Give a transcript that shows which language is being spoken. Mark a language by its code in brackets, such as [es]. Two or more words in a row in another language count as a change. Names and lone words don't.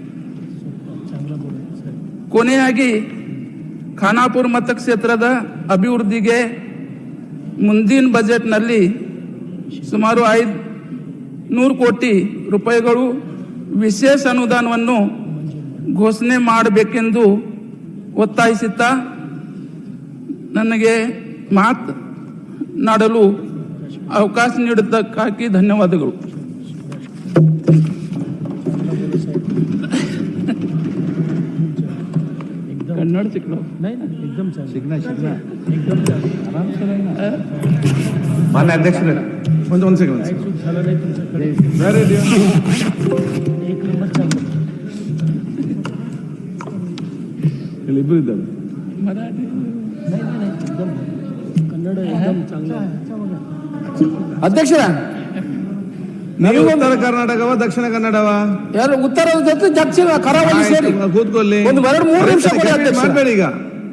[kn] ಕೊನೆಯಾಗಿ ಖಾನಾಪುರ ಮತಕ್ಷೇತ್ರದ ಅಭಿವೃದ್ಧಿಗೆ ಮುಂದಿನ ಬಜೆಟ್ನಲ್ಲಿ ಸುಮಾರು 500 ಕೋಟಿ ರೂಪಾಯಿಗಳು ವಿಶೇಷ ಅನುದಾನವನ್ನು ಘೋಷಣೆ ಮಾಡಬೇಕೆಂದು ಒತ್ತಾಯಿಸುತ್ತಾ ನನಗೆ ಮಾತನಾಡಲು ಅವಕಾಶ ನೀಡಿದ್ದಕ್ಕಾಗಿ ಧನ್ಯವಾದಗಳು. [hi] कन्नड़ सीखना नहीं ना, एकदम सीखना आराम से रहना. मान्य अध्यक्ष [kn] ಒಂದು ಸೆಕೆಂಡ್ ಇಬ್ಬರು ಇದ್ದಾರೆ. [mr] मराठी कन्नड एकदम चांगलं. [kn] अध्यक्ष ನೀವು ಉತ್ತರ ಕರ್ನಾಟಕವ ದಕ್ಷಿಣ ಕನ್ನಡವ? ಯಾರು ಉತ್ತರದ ಜೊತೆ ದಕ್ಷಿಣ ಕರಾವಳಿ ಸೇರಿ ಕೂತ್ಕೊಳ್ಳಿ. ಒಂದು 2-3 ನಿಮಿಷ ಕೊಡಿ ಅಧ್ಯಕ್ಷ. ಮಾಡ್ಬೇಡಿ ಈಗ.